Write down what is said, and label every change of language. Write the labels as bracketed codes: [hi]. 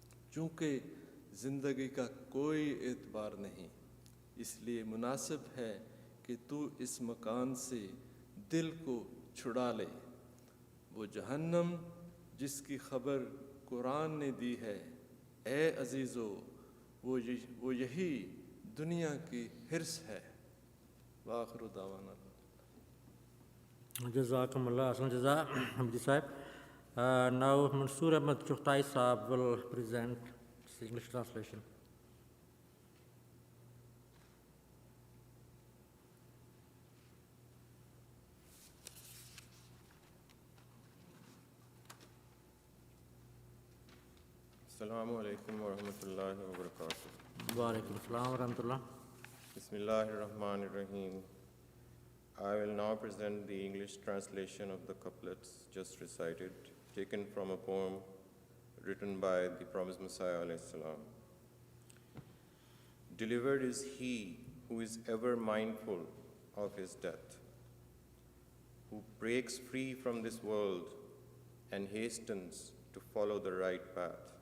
[ur] چونکہ زندگی کا کوئی اعتبار نہیں، اس لیے مناسب ہے کہ تو اس مکان سے دل کو چھڑا لے۔ وہ جہنم جس کی خبر قرآن نے دی ہے، اے عزیزو وہ یہی دنیا کی حرص ہے۔ [ar] وآخر دعوانا Jazakum Allah Ahsan Jaza, Hamdi Sahib. [en] Now Mansoor Ahmad Chughtai Sahib will present his English translation. [ar] السلام علیکم ورحمۃ اللہ وبرکاتہ۔ Wa alaikum assalam wa rahmatullah. Bismillah ar-Rahman ar-Rahim. [en] I will now present the English translation of the couplets just recited, taken from a poem written by the promised Messiah alayhi salam. Delivered is he who is ever mindful of his death, who breaks free from this world and hastens to follow the right path.